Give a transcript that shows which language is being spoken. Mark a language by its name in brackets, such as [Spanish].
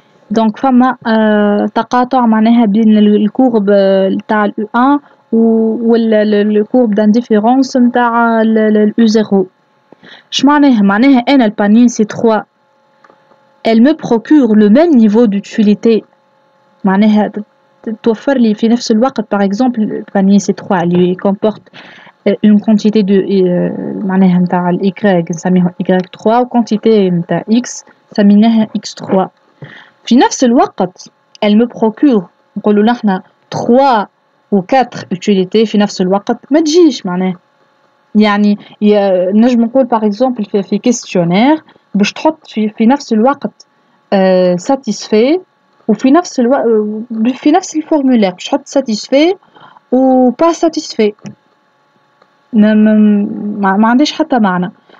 [Arabic] دونك فما تقاطع معناها بين الكورب تاع U1 والكورب d'indifférence نتاع U0. اش معناها انا البانين C3 [French] elle me procure le même niveau d'utilité [Arabic] معناها توفر لي في نفس الوقت. [French] par exemple le panier C3 [Arabic] اللي [French] comporte une quantité de [Arabic] معناها نتاع ال Y نسميها Y3 و quantité نتاع X سميناها X3. في نفس الوقت [French] elle me procure [Arabic] نقولوا نحنا 3 و 4 utilité في نفس الوقت ما تجيش معناها. يعني نجم نقول par exemple في questionnaire باش تحط في نفس الوقت satisfait وفي نفس الوقت في نفس الفورمulaire باش تحط satisfait و [French] pas satisfait [Arabic] ما عنديش حتى معنى.